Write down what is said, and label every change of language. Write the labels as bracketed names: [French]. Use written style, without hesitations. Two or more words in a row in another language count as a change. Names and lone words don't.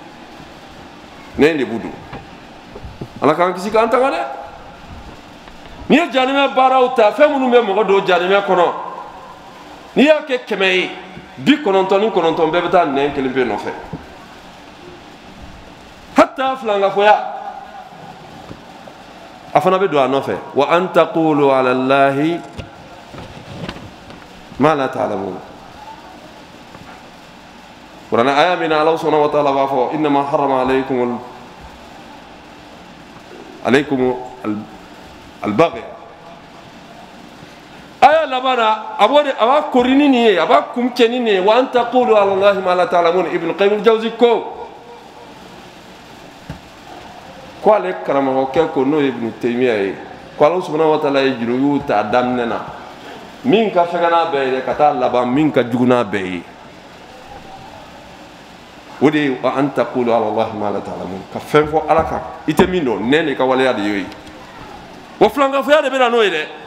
[Bambara] don ala k'an kisi k'an tanga dɛ n'i ye janimɛ baaraw ta fɛn minnu bɛ mɔgɔ don janimɛ kɔnɔ n'i y'a kɛ 100 ye 99 bɛɛ bɛ taa nɛn kelen pe nɔfɛ hatta filankafoya a fana bɛ don a nɔfɛ [Arabic] وأن تقولوا على الله ما لا تعلمون [Bambara] kuranɛ aya min na Alahu [Arabic] سبحانه وتعالى [Bambara] b'a fɔ [Arabic] إنما حرم عليكم البغي [Bambara] aya labana a b'a korini nin ye a b'a kuncɛ ni nin ye [Arabic] وأن تقولوا على الله ما لا تعلمون [Bambara] Ibn Qayyim al-Jawzi ko ale karamɔgɔkɛ ko n'o ye Ibn Taymiya ye ko Alahu [Arabic] سبحانه وتعالى [Bambara] ye jurujuw ta daminɛ na min ka fɛgɛ n'a bɛɛ ye ka taa laban min ka jugu n'a bɛɛ ye o de ye [Arabic] وأن تقولوا على الله ما لا تعلمون [Bambara] ka fɛn fɔ ala kan i tɛ min dɔn nɛn de ka waleya de y'o ye wa filankafoya de bɛ na n'o ye dɛ